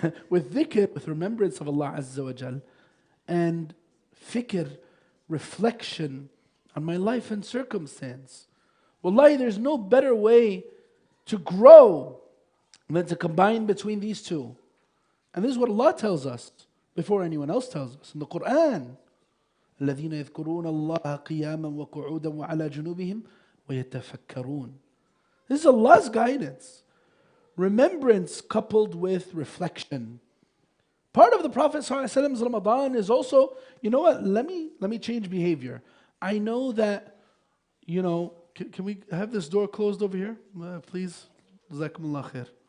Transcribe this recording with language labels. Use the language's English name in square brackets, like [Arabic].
[English] With dhikr, with remembrance of Allah Azza wa Jal, and fikr, reflection on my life and circumstance. Wallahi, there's no better way to grow than to combine between these two. And this is what Allah tells us before anyone else tells us in the Quran. [Arabic] الذين يذكرون الله قياما وقعودا وعلى جنوبهم ويتفكرون. [English] This is Allah's guidance. Remembrance coupled with reflection. Part of the Prophet ﷺ's Ramadan is also, you know what, let me change behavior. I know that, can we have this door closed over here, please? Jazakumullah khair.